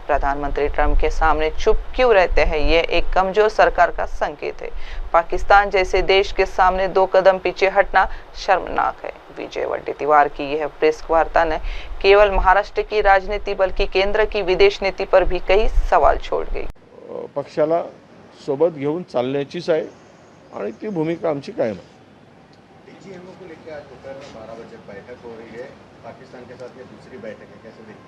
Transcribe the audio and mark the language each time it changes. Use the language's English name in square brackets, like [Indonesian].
[Hindi] प्रधानमंत्री ट्रंप के सामने चुप क्यों रहते हैं? यह एक कमजोर सरकार का संकेत है। पाकिस्तान जैसे देश के सामने 2 कदम पीछे हटना शर्मनाक है। विजय वडेट्टीवार की यह प्रेस वार्ता ने केवल महाराष्ट्र की राजनीति बल्कि केंद्र की विदेश नीति पर भी कई सवाल छोड़ गई। [Marathi] पक्षाला सोबत घेऊन चालण्याचीच आहे आणि ती भूमिका आमची कायम आहे। [Hindi] डीजीएमओ को लेकर आज दोपहर में 12 बजे बैठक हो रही है। पाकिस्तान के साथ ये दूसरी बैठक है, कैसे